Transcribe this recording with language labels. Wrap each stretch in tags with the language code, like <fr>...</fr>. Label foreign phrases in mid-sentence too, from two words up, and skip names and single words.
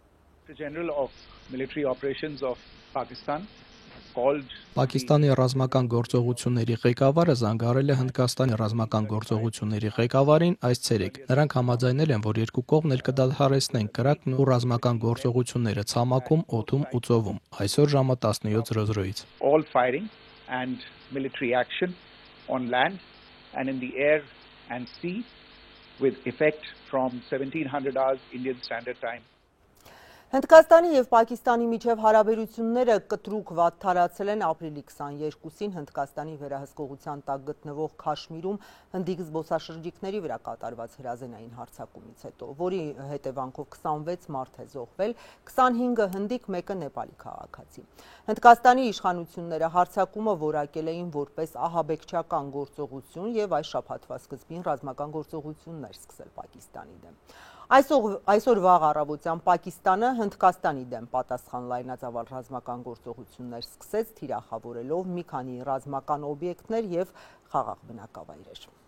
<hy>Պակիստանի ռազմական գործողությունների ղեկավարը զանգահարել է Հնդկաստանի ռազմական գործողությունների ղեկավարին այս ցերեկ։ Նրանք համաձայնել են, որ երկու կողմն էլ կդադարեցնեն կրակն ու ռազմական գործողությունները ցամաքում, օդում ու ծովում։ Այսօր ժամը 17:00-ից։</hy> <en>All firing and military action on land and in the air and sea with effect from 1700 hours Indian Standard Time.</en> <hy>Հնդկաստանի և Պակիստանի միջև հարաբերությունները կտրուկ վատթարացել են ապրիլի 22-ին Հնդկաստանի վերահսկողության տակ գտնվող Քաշմիրում հնդիկ զբոսաշրջիկների վրա կատարված հրազենային հարձակումից հետո, որի հետևանքով 26 մարդ է զոհվել, 25-ը հնդիկ, 1-ը նեպալի քաղաքացի։ Հնդկաստանի իշխանությունները հարձակումը որակել էին որպես ահաբեկչական գործողություն և այս շաբաթվա սկզբին ռազմական գործողություններ սկսել Պակիստանի դեմ։ Այսօր վաղ առավոտյան Պակիստանը Հնդկաստանի դեմ պատասխան լայնածավալ ռազմական գործողություններ սկսեց, թիրախավորելով մի քանի ռազմական օբյեկտներ և խաղաղ բնակավայրեր։</hy>